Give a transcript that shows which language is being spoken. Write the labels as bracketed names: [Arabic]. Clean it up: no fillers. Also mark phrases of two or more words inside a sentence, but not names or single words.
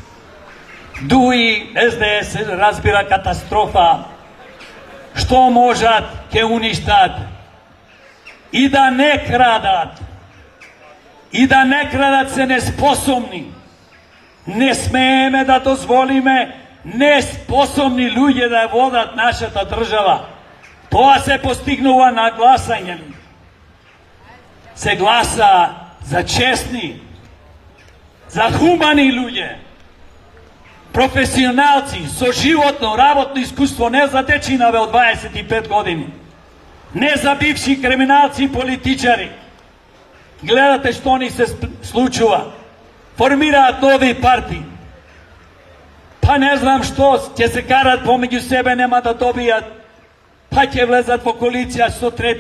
[Macedonian] СДС, разбира, катастрофа, што можат, ке уништат, и да не крадат, се неспособни. Не смееме да дозволиме неспособни луѓе да водат нашата држава. Тоа се постигнува на гласање. се гласа за чесни, за хумани људје, професионалци, со животно, работно искуство, не за дечинаве од 25 години, не за бивши криминалци и политичари. Гледате што они се случува, формирати нови партии, па не знам што, ќе се карат помеѓу себе, нема да добијат, па ќе влезат по коалиција 103.